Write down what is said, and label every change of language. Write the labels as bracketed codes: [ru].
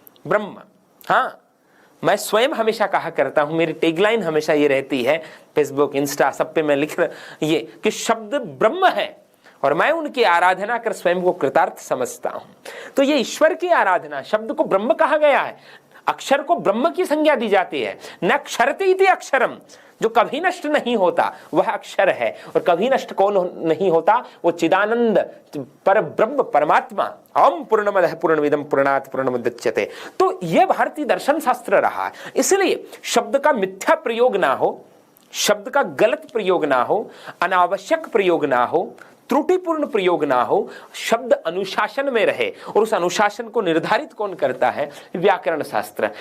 [hi] ब्रह्म, हाँ, मैं स्वयं हमेशा कहा करता हूं, मेरी टैगलाइन हमेशा ये रहती है, फेसबुक, इंस्टा, सब पे मैं लिख रहा ये कि शब्द ब्रह्म है और मैं उनकी आराधना कर स्वयं को कृतार्थ समझता हूं। तो ये ईश्वर की आराधना, शब्द को ब्रह्म कहा गया है। अक्षर को ब्रह्म की संज्ञा दी जाती है। [sa] न क्षरते इति अक्षरम, [hi] जो कभी नष्ट नहीं होता वह अक्षर है। और कभी नष्ट कौन नहीं होता? वो चिदानंद पर ब्रह्म परमात्मा। [sa] ओम पूर्णमदः पूर्णमिदं पूर्णात् पूर्णमुदच्यते। [hi] तो यह भारतीय दर्शन शास्त्र रहा है। इसलिए शब्द का मिथ्या प्रयोग ना हो, शब्द का गलत प्रयोग ना हो, अनावश्यक प्रयोग ना हो, त्रुटिपूर्ण प्रयोग ना हो, शब्द अनुशासन में रहे। और उस अनुशासन को निर्धारित कौन करता है? व्याकरण शास्त्र।